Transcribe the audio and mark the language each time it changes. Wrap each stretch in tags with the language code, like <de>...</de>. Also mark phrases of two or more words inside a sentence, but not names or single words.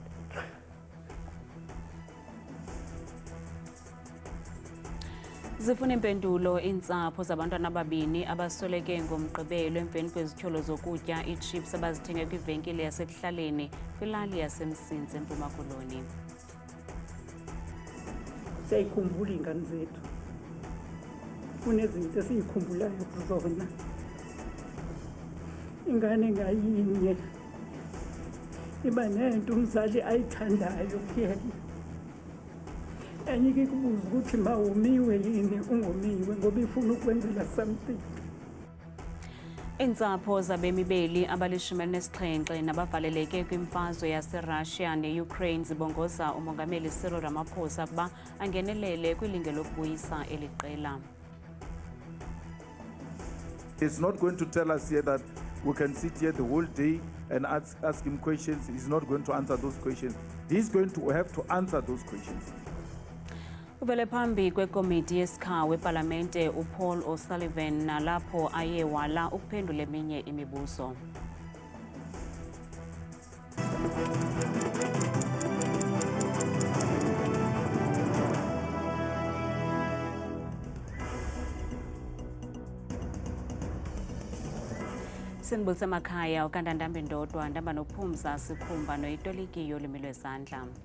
<xh>Zifuna impendulo iintsapho zabantwana ababini abasweleke ngomgqibelo emveni kwezityholo zokutya ichips abazithenge kwivenkile yasekuhlaleni kwilali yaseMsintsi eMpuma Koloni.</xh> <zu>Siyayikhumbula iingane zethu, kunezinto esiyikhumbulayo kuzona. Ingane ngayinye iba nento umzali ayithandayo kuyena. Enye ke kubuza ukuthi mawumiwe yini, ungomiwe ngoba ifuna ukwenzela something.</zu> <xh>Iintsapho zabemi beli abali-17 nabavaleleke kwimfazwe yaseRussia ne-Ukraine zibongoza umongameli Cyril Ramaphosa ukuba angenelele kwilinge lokubuyisa eli qela.</xh> <en>He's not going to tell us here that we can sit here the whole day and ask him questions. He's not going to answer those questions. He's going to have to answer those questions.</en> <xh>Uvele phambi kwekomiti yesikhawu epalamente uPaul O'Sullivan nalapho aye wala ukuphendula eminye imibuzo. Sinibulisa emakhaya ukandandambe ndodwa ndamba nophumza sikhumba noyitolikiyo olimi lwezandla.</xh>